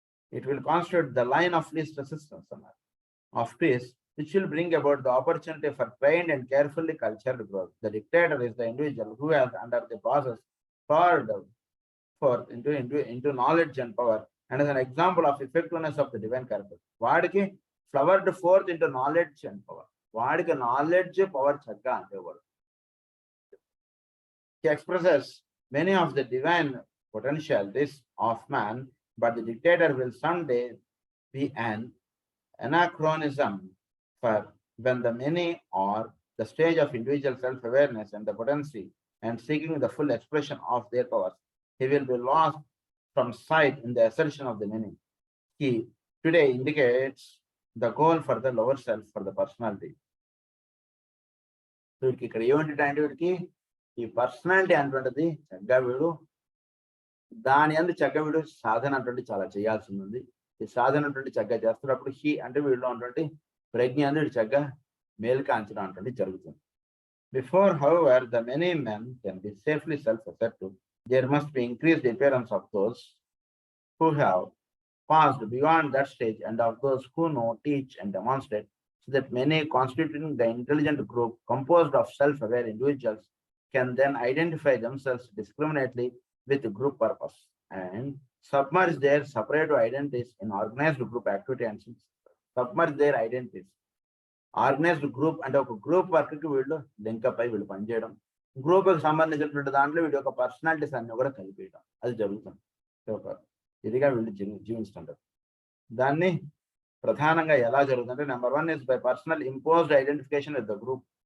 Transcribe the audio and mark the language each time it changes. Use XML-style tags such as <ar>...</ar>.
<en>It will constitute the line of least resistance of peace, which will bring about the opportunity for trained and carefully cultured growth. The dictator is the individual who has, under the process, poured forth into knowledge and power, and is an example of effectiveness of the divine character.</en> <te>వాడికి</te> <en>flowered forth into knowledge and power.</en> <te>వాడికి knowledge, power చక్కగా అందేవాడు.</te> <en>He expresses many of the divine potentialities of man, but the dictator will someday be an anachronism, for when the many are the stage of individual self-awareness and the potency and seeking the full expression of their powers, he will be lost from sight in the assertion of the many. He today indicates the goal for the lower self, for the personality.</en> <te>వీడికి ఇక్కడ ఏమంటే వీడికి ఈ personality అనేటువంటిది చక్కగా వీడు దాని అందు చక్కగా వీడు సాధన అటువంటి చాలా చేయాల్సి ఉంది. ఈ సాధన అటువంటి చక్కగా చేస్తున్నప్పుడు అంటే వీడిలో ఉన్నటువంటి ప్రజ్ఞ అందు వీడు చక్కగా మేల్కాంచడం అటువంటి జరుగుతుంది.</te> <en>Before, however, the many men can be safely self-assertive, there must be increased appearance of those who have passed beyond that stage and of those who know, teach, and demonstrate, so that many constituting the intelligent group composed of self-aware individuals can then identify themselves discriminately with group purpose and submerge their separate identities in organized group activity and submerge their identities.</en> <te>Organised group అంటే ఒక group work కి వీళ్ళు link up అయి వీళ్ళు పనిచేయడం, group కి సంబంధించినటువంటి దాంట్లో వీడి యొక్క పర్సనాలిటీస్ అన్ని కూడా కలిపేయడం అది జరుగుతుంది. ఒక ఇదిగా వీళ్ళు జీవిస్తుంటారు. దాన్ని ప్రధానంగా ఎలా జరుగుతుందంటే</te> <en>Number 1 is by personal imposed identification with the group.</en>